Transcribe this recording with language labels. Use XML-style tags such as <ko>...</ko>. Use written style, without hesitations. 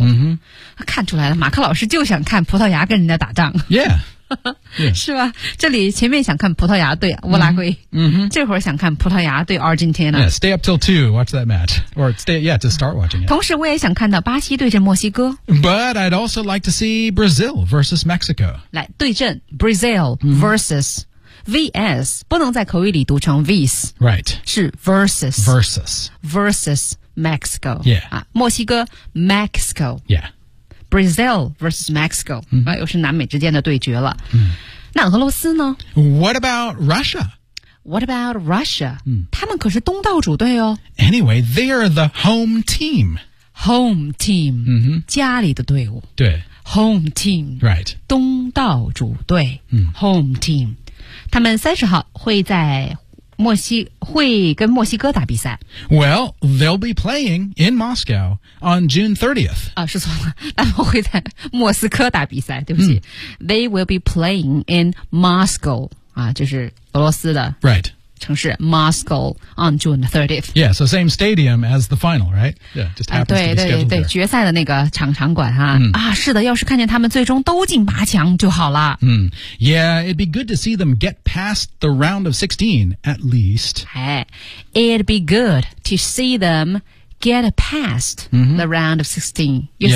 <zh>Mm-hmm. 看出来了，马克老师就想看葡萄牙跟人家打仗。</zh> <en>Yeah.</en> <zh>是吧？这里前面想看葡萄牙对乌拉圭。 Mm-hmm. 这会儿想看葡萄牙对 Argentina.</zh> <en>Yeah, stay up till 2, watch that match. Or stay, yeah, to start watching it.</en> <zh>同时我也想看到巴西对阵墨西哥。</zh> <en>But I'd also like to see Brazil versus Mexico.</en> <zh>来，对阵</zh> <en>Brazil versus、mm-hmm.</en> <zh>VS 不能在口语里读成 VS</zh> <en>Right</en> <zh>是 Versus</zh> <en>Versus Versus Mexico Yeah、</en> <zh>啊、墨西哥 Mexico</zh> <en>Yeah Brazil versus Mexico、 mm-hmm.</en> <zh>啊、又是南美之间的对决了、 mm-hmm. 那俄罗斯呢</zh> <en>What about Russia? What about Russia?、 Mm-hmm.</en> <zh>他们可是东道主队哦</zh> <en>Anyway, they are the home team Home team、 mm-hmm.</en> <zh>家里的队伍对</zh> <en>Home team Right</en> <zh>东道主队、 mm-hmm. Home team他们30号会在墨西会跟墨西哥打比赛。</zh> <en>Well, they'll be playing in Moscow on June 30th.</en> <zh>啊，是错了，他们会在莫斯科打比赛，对不起。</zh> <en>They will be playing in Moscow,</en> <zh>啊，就是俄罗斯的。</zh> <en>Right.</en> <zh>城市</zh> <en>Moscow on June 30th. Yeah, so same stadium as the final, right? Yeah, just happens to be scheduled there.</en> <zh>对对对，决赛的那个场馆哈、啊，是的，要是看见他们最终都进八强就好了。</zh> <en>Yeah, it'd be good to see them get past the round of 16 at least. Hey, it'd be good to see them get past、mm-hmm. the round of 16.</en> <zh>意思、</zh>